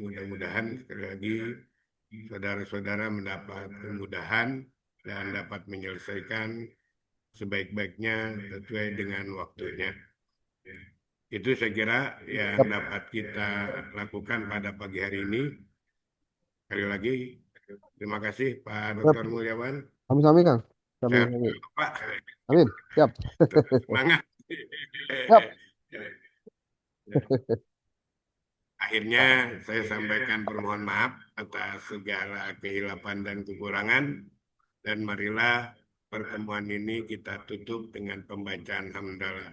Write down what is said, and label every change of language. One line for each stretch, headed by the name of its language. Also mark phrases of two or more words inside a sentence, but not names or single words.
Indonesian: Mudah-mudahan sekali lagi saudara-saudara mendapat kemudahan dan dapat menyelesaikan sebaik-baiknya sesuai dengan waktunya. Itu saya kira yang dapat kita lakukan pada pagi hari ini. Sekali lagi, terima kasih Pak Dr. Mulyawan.
Sundanese: Sami-sami, Kang.
Indonesian: Sehat
Sundanese: Sami-sami.
Indonesian: selalu, Pak. Amin. Siap. Semangat. Siap. Akhirnya saya sampaikan permohonan maaf atas segala kehilapan dan kekurangan. Dan marilah pertemuan ini kita tutup dengan pembacaan hamdalah.